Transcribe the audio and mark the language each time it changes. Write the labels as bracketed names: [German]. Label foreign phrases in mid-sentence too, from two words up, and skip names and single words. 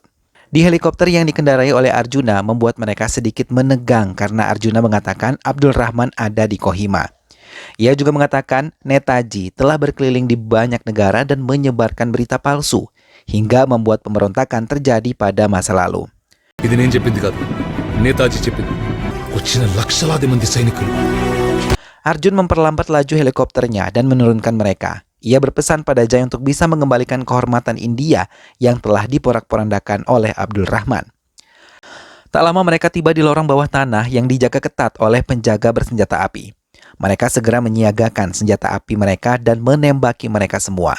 [Indonesian] Di helikopter yang dikendarai oleh Arjuna membuat mereka sedikit menegang karena Arjuna mengatakan Abdul Rahman ada di Kohima. Ia juga mengatakan Netaji telah berkeliling di banyak negara dan menyebarkan berita palsu hingga membuat pemberontakan terjadi pada masa lalu. [Telugu] ఇది నేను చెప్పింది కాదు నేతాజీ చెప్పింది వచ్చిన లక్షలాది మంది సైనికులు. [Indonesian] Arjun memperlambat laju helikopternya dan menurunkan mereka. Ia berpesan pada Jai untuk bisa mengembalikan kehormatan India yang telah diporak-porandakan oleh Abdul Rahman. Tak lama mereka tiba di lorong bawah tanah yang dijaga ketat oleh penjaga bersenjata api. Mereka segera menyiagakan senjata api mereka dan menembaki mereka semua.